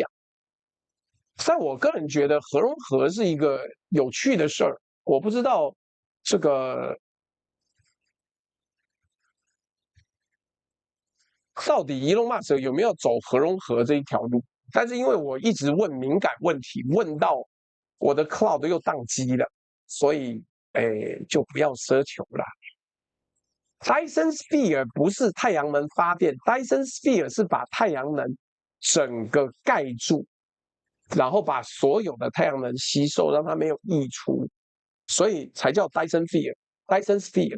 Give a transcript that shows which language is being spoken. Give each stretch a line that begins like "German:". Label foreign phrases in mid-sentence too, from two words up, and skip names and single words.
Chinese: 但我個人覺得核融合是一個有趣的事兒，我不知道這個到底伊隆馬斯克有沒有走核融合這一條路，但是因為我一直問敏感問題，問到我的 cloud 又宕機了，所以就不要奢求了。Dyson Sphere 不是太陽能發電 ，Dyson Sphere 是把太陽能整個蓋住，然後把所有的太陽能吸收，讓它沒有溢出，所以才叫 Dyson Sphere。Dyson Sphere。